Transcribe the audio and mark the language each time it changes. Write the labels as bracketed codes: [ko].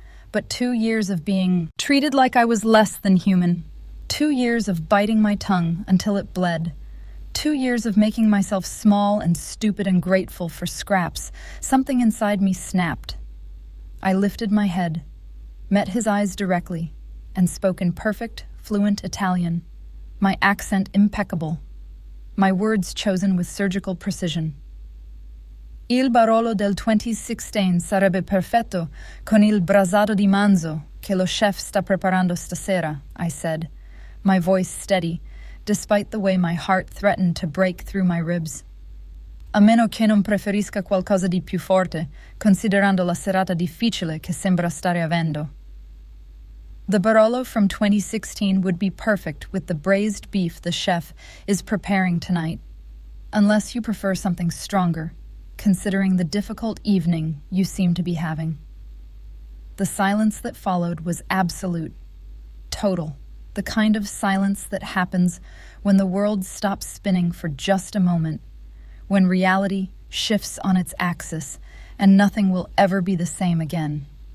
[en] But 2 years of being treated like I was less than human, 2 years of biting my tongue until it bled, 2 years of making myself small and stupid and grateful for scraps, something inside me snapped. I lifted my head, met his eyes directly, and spoke in perfect, fluent Italian, my accent impeccable, my words chosen with surgical precision. [it] "Il Barolo del 2016 sarebbe perfetto con il brasato di manzo che lo chef sta preparando stasera," [en] I said, my voice steady, despite the way my heart threatened to break through my ribs. [it] "A meno che non preferisca qualcosa di più forte, considerando la serata difficile che sembra stare avendo." [en] The Barolo from 2016 would be perfect with the braised beef the chef is preparing tonight, unless you prefer something stronger, considering the difficult evening you seem to be having. The silence that followed was absolute, total, the kind of silence that happens when the world stops spinning for just a moment, when reality shifts on its axis and nothing will ever be the same again.